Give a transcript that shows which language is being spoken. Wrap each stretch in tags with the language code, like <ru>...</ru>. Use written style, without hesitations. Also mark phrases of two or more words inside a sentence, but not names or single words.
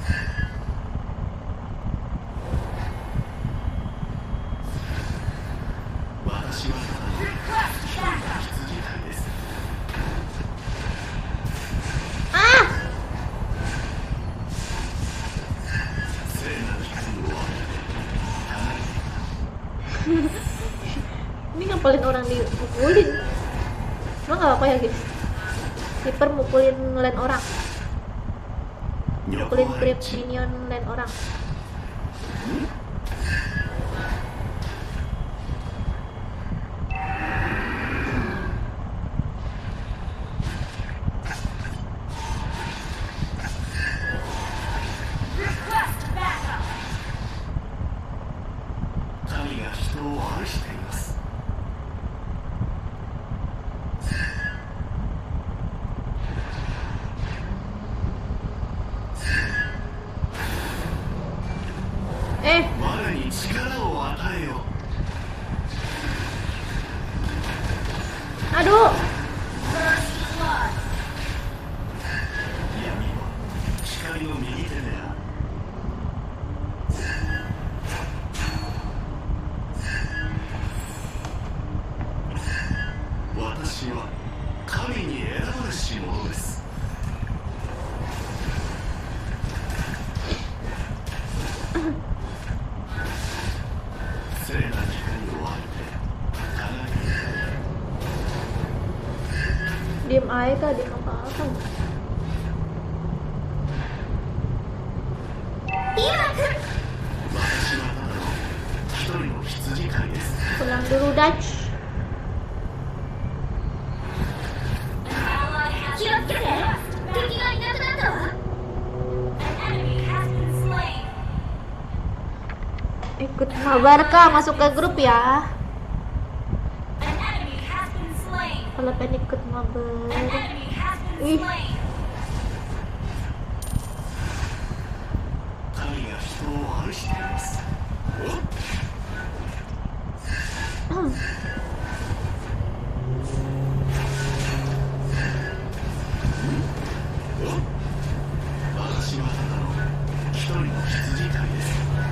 <ja>私はただの羊飼いです。 Ah! 聖なる光を当てて</ja> <id>Ini ngapalin orang dipukulin. Emang gak apa ya guys? Sniper mukulin lane orang. Mukulin</id> <en>creep minion lane</en> <id>orang.</id> <en>Request backup.</en> <ja>神が人を愛しています。我に力を与えよ。</ja> <id>Aduh!</id> <en>First blood.</en> <ja>闇は光の右手である。私は神に選ばれし者です。聖なる光を浴びて輝け。</ja> <id>Diem aja kak, diem apa-apa.</id> <ja>今来る。私はただの一人の羊</ja> <id>dulu Dutch.</id> <ja>気をつけて。敵がいなくなったわ。</ja> <en>An enemy has been slain.</en> <id>Ikut mabar kah, masuk ke grup ya.</id> <en>An enemy has been slain.</en> <id>Kalau pengen ikut mabar.</id> <en>An enemy has been Ih. slain.</en> <ja>神が人を愛しています。私はただの一人の羊飼いです。</ja>